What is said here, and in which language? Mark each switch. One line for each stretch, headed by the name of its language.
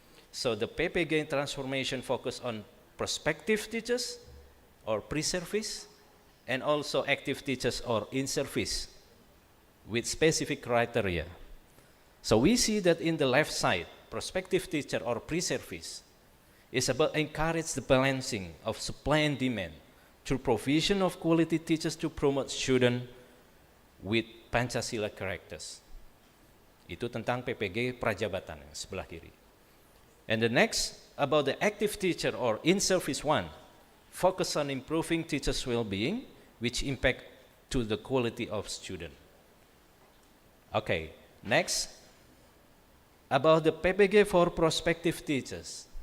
English: So the PPG transformation focus on prospective teachers or pre-service, and also active teachers or in-service with specific criteria. So we see that in the left side, prospective teacher or pre-service is about encourage the balancing of supply and demand through provision of quality teachers to promote student with Pancasila characters.
Indonesian: Itu tentang PPG Prajabatan yang sebelah kiri.
English: And the next, about the active teacher or in-service one, focus on improving teachers' well-being, which impact to the quality of student. Okay, next, about the PPG for prospective teachers.